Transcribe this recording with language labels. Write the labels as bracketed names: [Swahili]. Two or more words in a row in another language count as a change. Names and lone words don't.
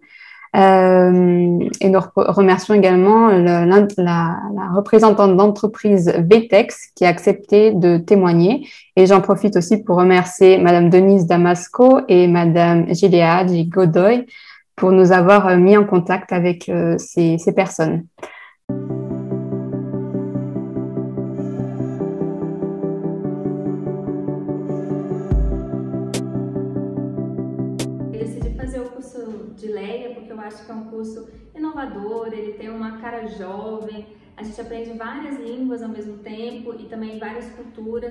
[French] Et nous remercions également la représentante d'entreprise VTEX qui a accepté de témoigner. Et j'en profite aussi pour remercier Madame Denise Damasco et Madame Gilead Godoy pour nous avoir mis en contact avec ces personnes. [Portuguese] Acho que é curso inovador, ele tem uma cara jovem, a gente aprende várias línguas ao mesmo tempo e também várias culturas.